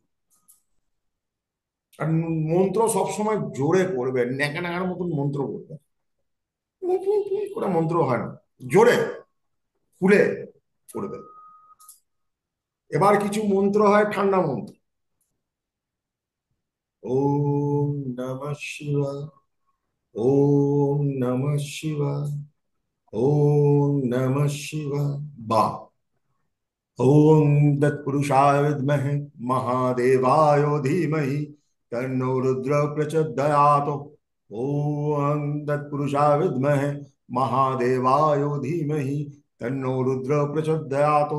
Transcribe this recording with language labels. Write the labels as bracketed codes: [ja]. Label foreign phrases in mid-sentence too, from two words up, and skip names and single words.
[bn] আর মন্ত্র সবসময় জোরে করবে, ন্যাকা ন্যাকার মতন মন্ত্র করবে। করে মন্ত্র হয় না, জোরে খুলে করবে। এবার কিছু মন্ত্র হয় ঠান্ডা মন্ত্র। [sa] ওম নমঃ শিবায়, ওম নমঃ শিবায়, ওম নমঃ শিবায়। বা ওম তৎপুরুষায় বিদ্মহে মহাদেবায় ধীমহি তন্নো রুদ্র প্রচোদयात्। ওম তৎপুরুষায় বিদ্মহে মহাদেবায় ধীমহি তন্নো রুদ্র প্রচোদयात्।